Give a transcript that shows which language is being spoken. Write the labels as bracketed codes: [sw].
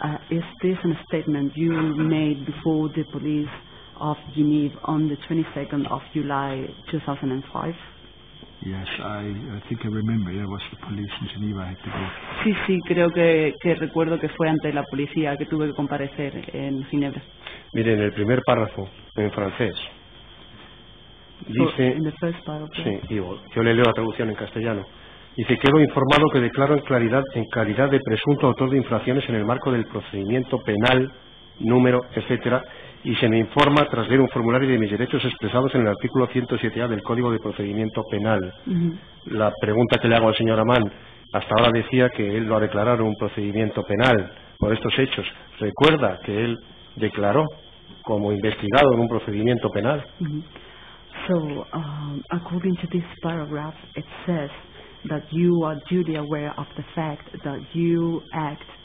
[en] Is this a statement you made before the police of Geneva on the 22nd of July 2005? Yes, I think I remember. There was the police in Geneva. I had to go. [es] Sí, creo que recuerdo que fue ante la policía que tuve que comparecer en Ginebra. Mire, en el primer párrafo, en francés, dice, sí, yo le leo la traducción en castellano. Dice, quedo informado que declaro en calidad de presunto autor de infracciones en el marco del procedimiento penal, número, etcétera, y se me informa tras leer un formulario de mis derechos expresados en el artículo 107A del Código de Procedimiento Penal. La pregunta que le hago al señor Ammann, hasta ahora decía que él lo ha declarado un procedimiento penal por estos hechos. ¿Recuerda que él declaró como investigado en un procedimiento penal? [en] So, according to this paragraph, it says that you are duly aware of the fact that you act